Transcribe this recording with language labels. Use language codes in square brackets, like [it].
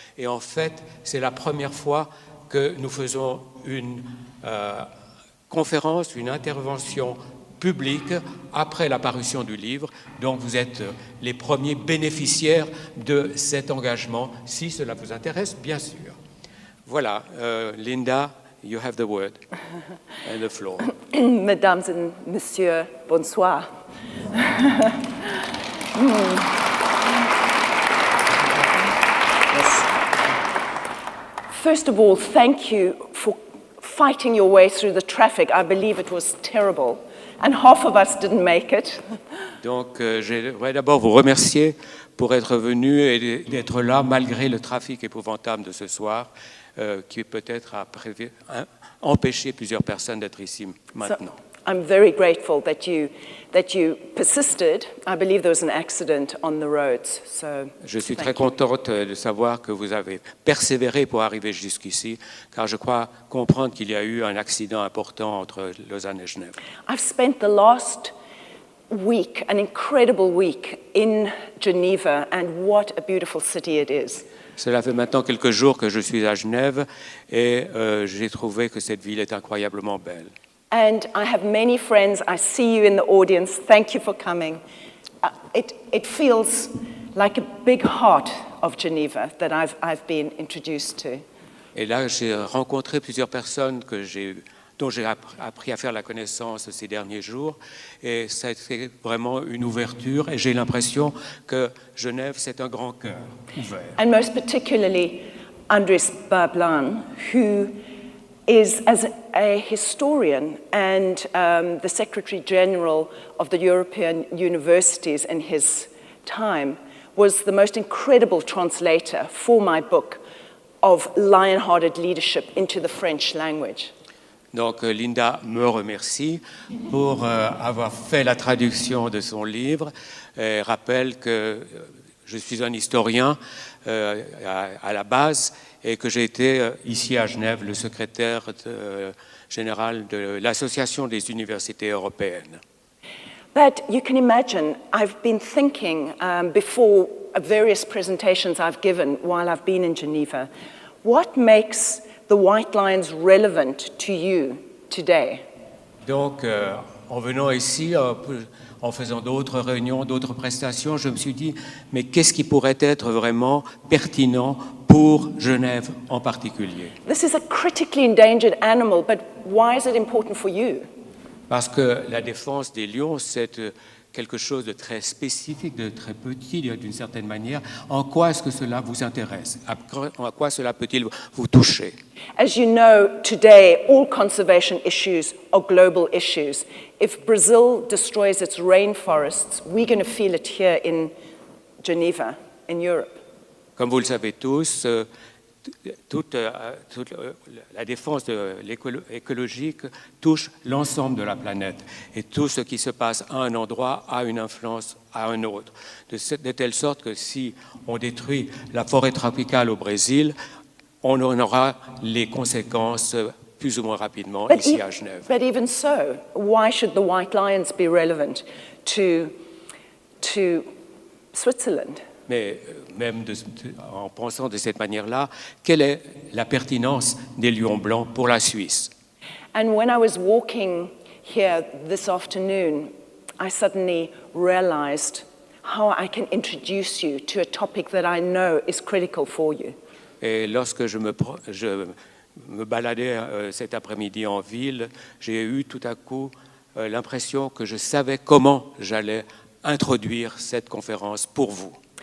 [fr] Et en fait, c'est la première fois que nous faisons une conférence, une intervention publique après la parution du livre. Donc vous êtes les premiers bénéficiaires de cet engagement, si cela vous intéresse, bien sûr. Voilà, [en] Linda, you have the word and the floor. [fr] Mesdames et messieurs, bonsoir. [en] First of all, thank you for fighting your way through the traffic. I believe it was terrible, and half of us didn't make it. [fr] Donc, j'aimerais d'abord vous remercier pour être venu et d'être là malgré le trafic épouvantable de ce soir, qui peut-être a empêché plusieurs personnes d'être ici maintenant. [en] So, I'm very grateful that you persisted. I believe there was an accident on the roads. So, [fr] je suis très contente de savoir que vous avez persévéré pour arriver jusqu'ici, car je crois comprendre qu'il y a eu un accident important entre Lausanne et Genève. [en] I've spent the last week, an incredible week, in Geneva, and what a beautiful city it is. [fr] Cela fait maintenant quelques jours que je suis à Genève et j'ai trouvé que cette ville est incroyablement belle. [en] And I have many friends. I see you in the audience. Thank you for coming. It feels like a big heart of Geneva that I've been introduced to. [fr] Et là, j'ai rencontré plusieurs personnes que j'ai dont j'ai appris à faire la connaissance ces derniers jours. Et c'est vraiment une ouverture. Et j'ai l'impression que Genève, c'est un grand cœur ouvert. [en] And most particularly, Andris Bablan, who is, as a historian and the Secretary General of the European universities in his time, was the most incredible translator for my book of lion-hearted leadership into the French language. [fr] Donc Linda me remercie pour avoir fait la traduction de son livre et rappelle que je suis un historien à la base et que j'ai été ici à Genève le secrétaire général de l'Association des universités européennes. [en] But you can imagine, I've been thinking before various presentations I've given while I've been in Geneva, what makes the White Lions relevant to you today? [fr] Donc, en venant ici, en faisant d'autres réunions, d'autres prestations, je me suis dit, mais qu'est-ce qui pourrait être vraiment pertinent pour Genève en particulier? [en] This is a critically endangered animal, but why is it important for you? [fr] Parce que la défense des lions, c'est quelque chose de très spécifique, de très petit d'une certaine manière. En quoi est-ce que cela vous intéresse? En quoi cela peut-il vous toucher? [en] As you know, today all conservation issues are global issues. If Brazil destroys its rainforests, we're going to feel it here in Geneva, in Europe. [fr] Comme vous le savez tous, toute la défense de écologique touche l'ensemble de la planète. Et tout ce qui se passe à un endroit a une influence à un autre. De telle sorte que si on détruit la forêt tropicale au Brésil, on en aura les conséquences plus ou moins rapidement ici à Genève. [en] But even so, why should the White Lions be relevant to Switzerland? [fr] Mais même en pensant de cette manière-là, quelle est la pertinence des lions blancs pour la Suisse? [en] And when I was walking here this afternoon, I suddenly realized how I can introduce you to a topic that I know is critical for you. [fr] Et lorsque je me baladais cet après-midi en ville, j'ai eu tout à coup l'impression que je savais comment j'allais introduire cette conférence pour vous.